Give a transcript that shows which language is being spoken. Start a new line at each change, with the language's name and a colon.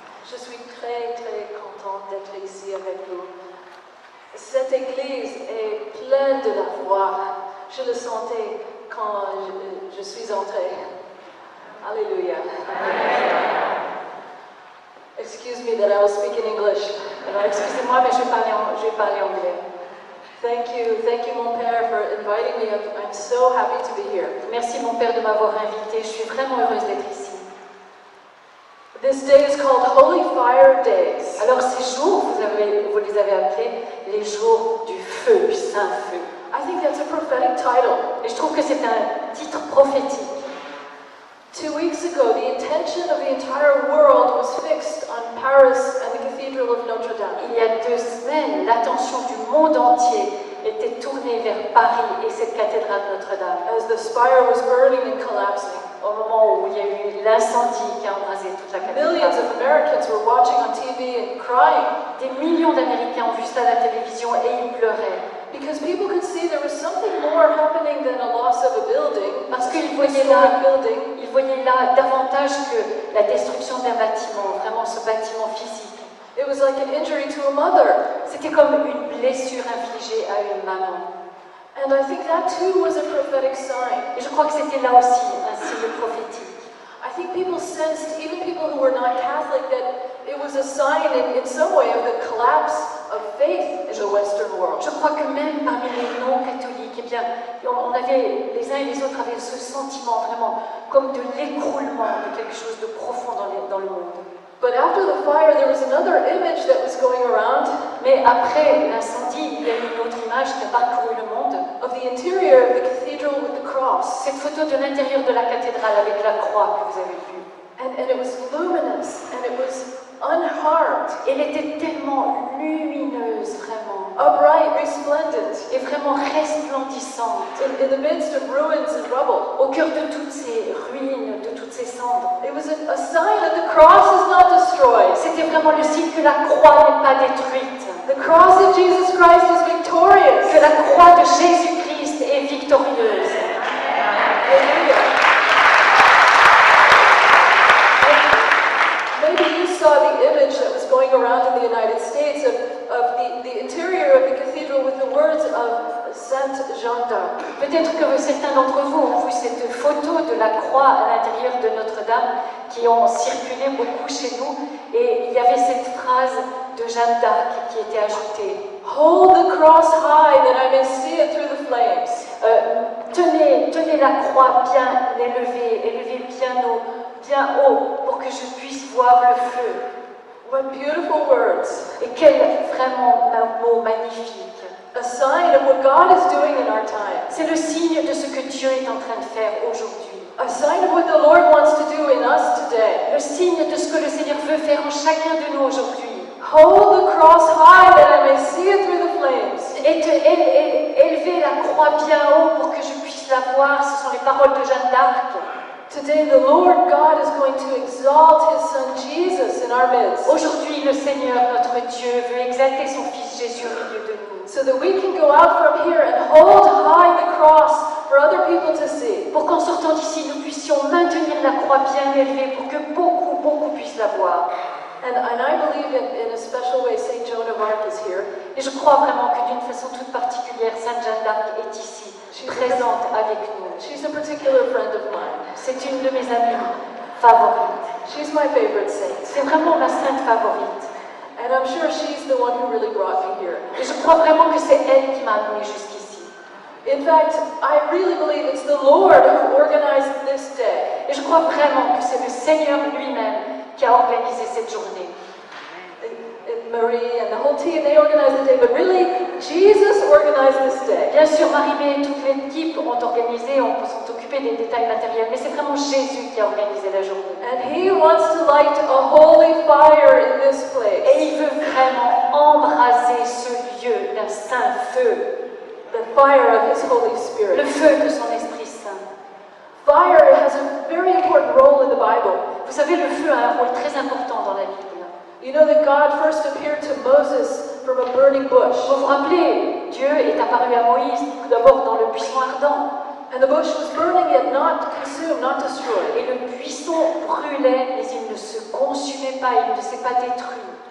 French: Je suis très contente d'être ici avec vous. Cette église est pleine de la foi. Je le sentais quand je suis entrée. Alléluia.
English: Excuse me that I will speak in English.
French: Alors excusez-moi, mais je vais parler anglais.
English: Thank you,
French: mon père,
English: for inviting me. I'm so happy to be here.
French: Merci mon père de m'avoir invité. Je suis vraiment heureuse d'être ici.
English: This day is called Holy Fire Days.
French: Alors ces jours, vous les avez appelés les jours du feu, du saint feu.
English: I think that's a prophetic title.
French: Et je trouve que c'est un titre prophétique.
English: 2 weeks ago, the attention of the entire world was fixed on Paris and the Cathedral of Notre Dame.
French: Il y a 2 semaines, l'attention du monde entier était tournée vers Paris et cette cathédrale Notre-Dame.
English: As the spire was burning and collapsing.
French: Au moment où il y a eu l'incendie qui a embrasé toute la cathédrale.
English: Millions of Americans were watching on TV and crying.
French: Des millions d'Américains ont vu ça à la télévision et ils pleuraient.
English: Because people could see there was something more happening than a loss of a building.
French: Parce qu'ils voyaient là davantage que la destruction d'un bâtiment, vraiment ce bâtiment physique.
English: It was like an injury to a mother.
French: C'était comme une blessure infligée à une maman.
English: And I think that too was a prophetic sign.
French: Et je crois que c'était là aussi un signe prophétique.
English: I think people sensed, even people who were not Catholic, that it was a sign in some way of the collapse of faith in the Western world.
French: Je crois que même parmi les non-catholiques, eh bien, on avait, les uns et les autres avaient ce sentiment vraiment comme de l'écroulement de quelque chose de profond dans le monde.
English: But after the fire, there was another image that was going around.
French: Mais après l'incendie, il y a eu une autre image qui a parcouru le monde.
English: Of the interior of the cathedral with the cross.
French: Cette photo de l'intérieur de la cathédrale avec la croix que vous avez vue.
English: And it was luminous and it was unharmed.
French: Elle était tellement lumineuse, vraiment.
English: Upright, resplendent.
French: Et vraiment resplendissante.
English: In the midst of ruins and rubble.
French: Au cœur de toutes ces ruines, de toutes ces cendres.
English: It was a sign that the cross is not destroyed.
French: C'était vraiment le signe que la croix n'est pas détruite.
English: The cross of Jesus Christ is victorious.
French: Que la croix de Jésus-Christ est victorieuse.
English: Hallelujah. Maybe you saw the image that was going around in the United States of the interior of the cathedral with the words of Sainte Jeanne d'Arc.
French: Peut-être que certains d'entre vous ont vu cette photo de la croix à l'intérieur de Notre-Dame qui ont circulé beaucoup chez nous et il y avait cette phrase de Jeanne d'Arc qui était ajoutée.
English: Hold the cross high that I may see it through the flames.
French: Tenez la croix bien élevée bien haut pour que je puisse voir le feu.
English: What beautiful words.
French: Et quel vraiment mot magnifique.
English: A sign of what God is doing in our time.
French: C'est le signe de ce que Dieu est en train de faire aujourd'hui.
English: A sign of what the Lord wants to do in us today.
French: Le signe de ce que le Seigneur veut faire en chacun de nous aujourd'hui.
English: Hold the cross high that I may see it through the flames.
French: Et élever la croix bien haut pour que je puisse la voir. Ce sont les paroles de Jeanne d'Arc.
English: Today, the Lord God is going to exalt His Son Jesus in our midst,
French: Aujourd'hui, le Seigneur, notre Dieu, veut exalter son Fils Jésus au milieu de nous.
English: so that we can go out from here and hold high the cross for other people to see.
French: Pour qu'en sortant d'ici, nous puissions maintenir la croix bien élevée pour que beaucoup puissent la voir.
English: And I believe in a special way St. Joan of Arc is here.
French: Et je crois vraiment que d'une façon toute particulière, Sainte Jeanne d'Arc est ici, présente avec nous.
English: She's a particular friend of mine.
French: C'est une de mes amies favorites.
English: She's my favorite saint.
French: C'est vraiment ma sainte favorite.
English: And I'm sure she's the one who really brought me here.
French: Et je crois vraiment que c'est elle qui m'a amenée jusqu'ici.
English: In fact, I really believe it's the Lord who organized this day.
French: Et je crois vraiment que c'est le Seigneur lui-même qui a organisé cette journée.
English: Marie and the whole team, they organized the day, but really, Jesus organized this day.
French: Bien sûr, Marie-Mé et toute l'équipe ont organisé, sont occupés des détails matériels, mais c'est vraiment Jésus qui a organisé la journée.
English: And He wants to light a holy fire in this place.
French: Et il veut vraiment embraser ce lieu d'un saint feu,
English: The fire of His Holy Spirit.
French: le feu de son Esprit Saint.
English: Fire has a very important role in the Bible.
French: Vous savez, le feu a un rôle très important dans la Bible.
English: You know that God first appeared to Moses from a burning bush.
French: Vous vous rappelez, Dieu est apparu à Moïse tout d'abord dans le buisson ardent.
English: And the bush was burning yet not consumed, not destroyed.
French: Et le buisson brûlait, mais il ne se consumait pas, il ne s'est pas détruit.